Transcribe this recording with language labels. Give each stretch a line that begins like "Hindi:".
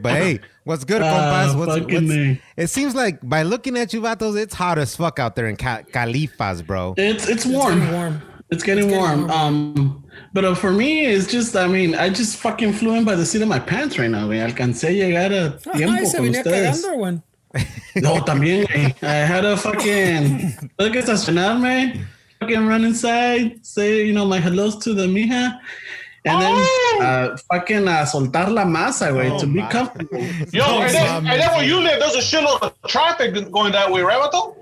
English: But hey, what's good, compas? It seemes like by looking at you, vatos, it's hot as fuck out there in Califas, bro. It's warm. It's getting warm. But for me, it's just, I just fucking flew in by the seat of my pants right now, güey.
Spanish: Alcancé a llegar a tiempo con ustedes. No, también, güey.
English: I had to fucking look at estacionarme, fucking run inside, say, my hellos to the mija, and then fucking
Spanish: soltar la masa,
English: güey, to be comfortable. Yo, and then where you live, there's a shitload of traffic going that way, right, Vato?